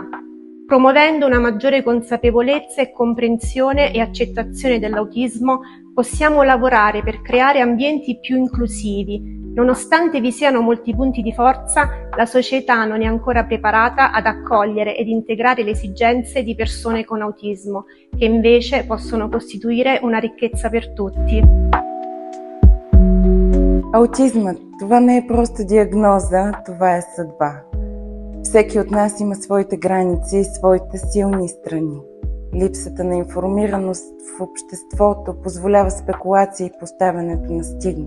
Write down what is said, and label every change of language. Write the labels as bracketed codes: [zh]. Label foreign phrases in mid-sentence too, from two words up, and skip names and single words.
[it] Promuovendo una maggiore consapevolezza e comprensione e accettazione dell'autismo, possiamo lavorare per creare ambienti più inclusivi. Nonostante vi siano molti punti di forza, la società non è ancora preparata ad accogliere ed integrare le esigenze di persone con autismo, che invece possono costituire una ricchezza per tutti. [bg] Аутизмът – това не е просто диагноза, това е съдба. Всеки от нас има своите граници и своите силни страни. Липсата на информираност в обществото позволява спекулации и поставянето на стигма.